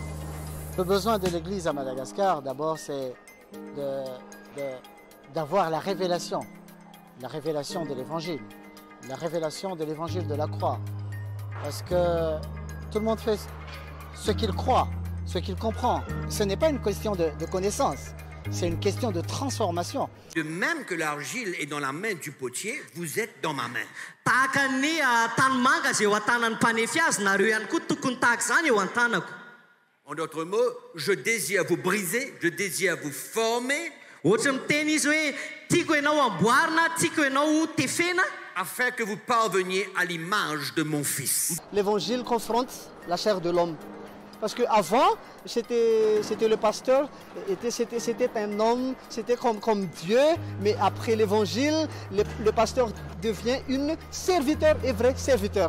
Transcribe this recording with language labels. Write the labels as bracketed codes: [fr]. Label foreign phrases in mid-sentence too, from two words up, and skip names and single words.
[fr] Le besoin de l'Église à Madagascar, d'abord, c'est d'avoir la révélation de l'Évangile, la révélation de l'Évangile de la croix. Parce que tout le monde fait ce qu'il croit, ce qu'il comprend. Ce n'est pas une question de connaissance, c'est une question de transformation. De même que l'argile est dans la main du potier, vous êtes dans ma main. [mg] Tahaka ny tanimanga izay eo an-tanan'ny mpanefy azy, nareo ihany koa tokony tahaka izany eo an-tanako. [fr] En d'autres mots, je désire vous briser, je désire vous former, [mg] Ohatra miteny izy hoe tiako ianao amboarina, tiako ianao tefena, [fr] afin que vous parveniez à l'image de mon Fils. L'évangile confronte la chair de l'homme. Parce qu'avant, c'était le pasteur, c'était un homme, c'était comme Dieu, mais après l'évangile, le pasteur devient un serviteur et vrai serviteur.